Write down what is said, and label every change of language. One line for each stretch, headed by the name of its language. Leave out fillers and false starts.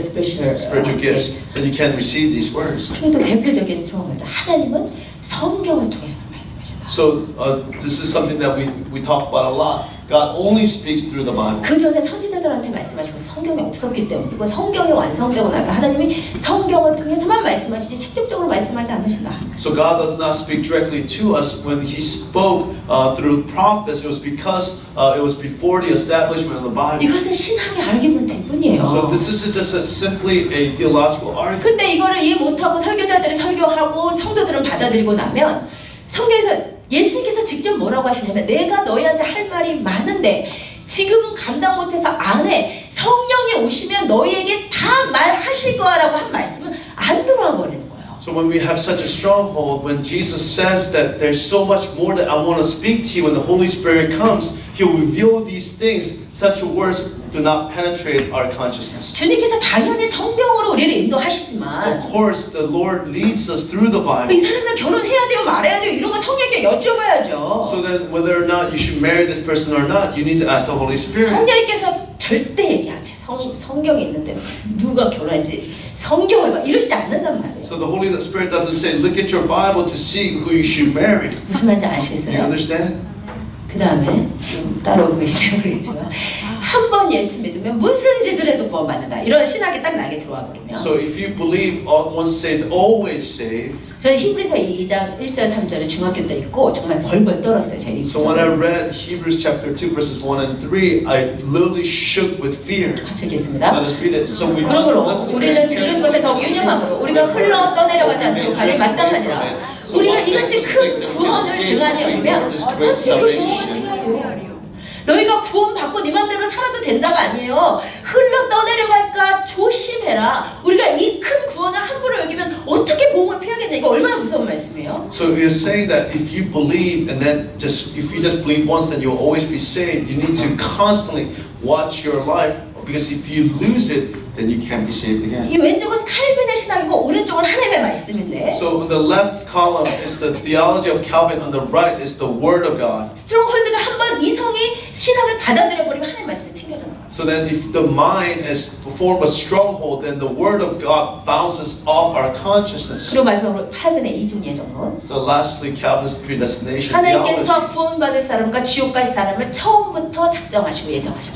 English: spiritual gifts, then you can receive these words.
Korean: 그래도 대표적인 스트롱 하나님은 성경을 통해서 말씀하신다.
English: So this is something that we talk about a lot. God only speaks through the Bible.
Korean: 그 전에 선지자들한테 말씀하시고 성경이 없었기 때문에 그리고 성경이 완성되고 나서 하나님이 성경을 통해서만 말씀하시지 직접적으로 말씀하지 않으신다.
English: So God does not speak directly to us. When He spoke through prophets, it was because it was before the establishment of the Bible.
Korean: 이것은 신학의 아르기먼트일 뿐이에요.
English: So this is just simply a theological argument.
Korean: 근데 이거를 이해 못하고 설교자들이 설교하고 성도들은 받아들이고 나면 성경에서 예수님께서 직접 뭐라고 하시냐면 내가 너희한테 할 말이 많은데 지금은 감당 못해서 안 해. 성령이 오시면 너희에게 다 말하실 거라고 한 말씀은 안 들어와 버리는 거예요.
English: So when we have such a stronghold, when Jesus says that there's so much more that I want to speak to you, when the Holy Spirit comes, He'll reveal these things. Such words do not penetrate our consciousness.
Korean: 주님께서 당연히 성경으로 우리를 인도하시지만
English: Of course, the Lord leads us through the Bible.
Korean: 이 사람을 결혼해야 돼요 말아야 돼요 이런 거 성령께 여쭤봐야죠.
English: So then, whether or not you should marry this person or not, you need to ask the Holy Spirit.
Korean: 성령께서 절대 얘기 안 해. 성경이 있는데 누가 결혼할지 성경을 막 이러시지 않는단 말이에요.
English: So the Holy Spirit doesn't say, look at your Bible to see who you should marry.
Korean: 무슨 말인지
English: Do you
Korean: 아시겠어요?
English: understand?
Korean: 그 다음에 지금 따라오고 계시죠 모르겠지만 한 번 예수 믿으면 무슨 짓을 해도 구원받는다 이런 신학이 딱 나게 들어와 버리면
English: So if you believe once saved, always saved.
Korean: 저는 히브리서 2장 1절 3절을 중학교 때 읽고 정말 벌벌 떨었어요. 제
English: So when I read Hebrews chapter 2 verses 1 and 3, I literally shook with fear.
Korean: 같이 읽겠습니다.
English: Let us read it. So we must
Korean: 그러므로
English: listen
Korean: 우리는
English: very
Korean: 들은 것에 더욱 유념함으로 우리가 흘러 떠내려가지 않도록 발을 마땅하니라. 우리가 이것이 큰 구원을 등한히 여기면 어찌 그 구원을 피하려. 너희가 구원받고 네 맘대로 살아도 된다가 아니에요. 흘러 떠내려갈까 조심해라. 우리가 이 큰 구원을 함부로 여기면 어떻게 복음을 피하겠냐. 이거 얼마나 무서운 말씀이에요.
English: So we are saying that if you believe and then if you just believe once, then you'll always be saved. You need to constantly watch your life because if you lose it, then you can't be saved again.
Korean: 이 왼쪽은 칼빈의 신학이고 오른쪽은 하나님의 말씀인데
English: So in the left column is the theology of Calvin. On the right is the Word of God.
Korean: 스트롱홀드가 한번 이성이 신학을 받아들여 버리면 하나님의 말씀이 튕겨져 나가요.
English: So then if the mind has formed a stronghold, then the Word of God bounces off our consciousness.
Korean: 그리고 마지막으로 칼빈의 이중 예정론.
English: So lastly, Calvin's predestination
Korean: 하나님께서
English: theology.
Korean: 구원받을 사람과 지옥 갈 사람을 처음부터 작정하시고 예정하셨다.